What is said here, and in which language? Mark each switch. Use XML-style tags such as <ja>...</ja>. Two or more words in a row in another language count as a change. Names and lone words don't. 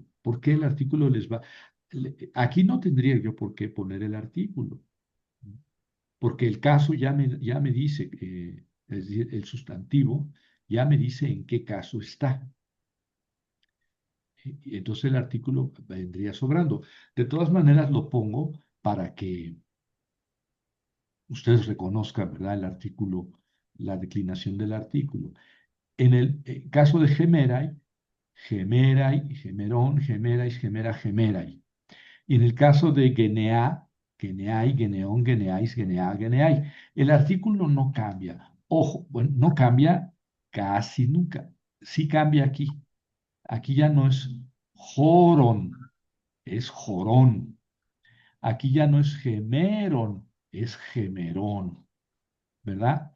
<es>¿Por qué el artículo les va? Aquí no tendría yo por qué poner el artículo, porque el caso ya me dice, es decir, el sustantivo ya me dice en qué caso está. Y entonces el artículo vendría sobrando. De todas maneras lo pongo para que ustedes reconozcan, ¿verdad? El artículo, la declinación del artículo. En el caso de</es> <el>ἡμέραι, ἡμέραι, ἡμερῶν, ἡμέραις, ἡμέρα, ἡμέραι.</el> <es>Y en el caso de</es> <el>γενεά, γενεαί, γενεῶν, γενεαῖς, γενεά, γενεαί,</el> <es>el artículo no cambia. Ojo, bueno, no cambia casi nunca. Sí cambia aquí. Aquí ya no es joron, es jorón. Aquí ya no es gemeron, es gemerón, ¿verdad?</es>